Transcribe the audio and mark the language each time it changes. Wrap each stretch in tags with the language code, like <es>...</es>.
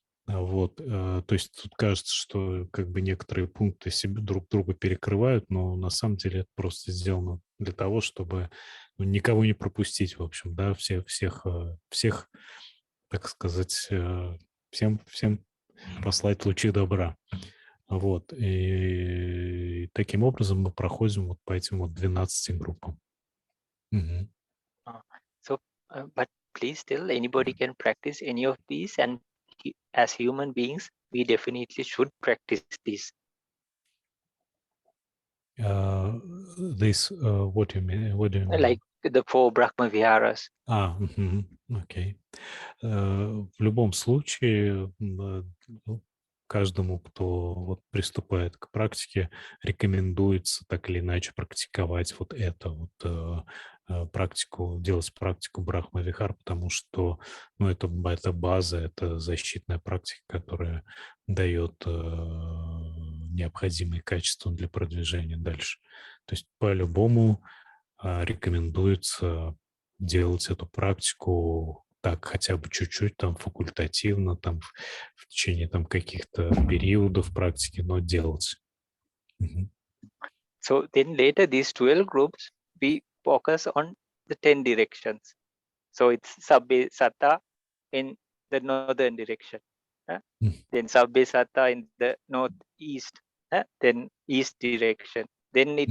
<ru>Вот, то есть тут кажется, что как бы некоторые пункты себе друг друга перекрывают, но на самом деле это просто сделано для того, чтобы никого не пропустить, в общем, да, всех, так сказать, всем послать лучи добра. Вот, и таким образом мы проходим вот по этим вот 12 группам.</ru> <en>So, but please still, anybody can practice any of these, and as human beings, we definitely should practice this. This, what do you mean? What do you mean? Like the 4 brahmaviharas.</en> <ru>Окей. В любом случае, ну, каждому, кто вот приступает к практике, рекомендуется так или иначе практиковать вот это вот практику, делать практику брахмавихар, потому что, ну, это база, это защитная практика, которая дает необходимые качества для продвижения дальше. То есть по-любому рекомендуется делать эту практику так хотя бы чуть-чуть там факультативно, там в течение там каких-то периодов практики, но делать. Мгм.</ru> <en>So then later these 12 groups, we focus on the 10 directions. So it's Sabbe Satta in the northern direction. М. Then Sabbe Satta in the northeast. Then east direction. Then it</en>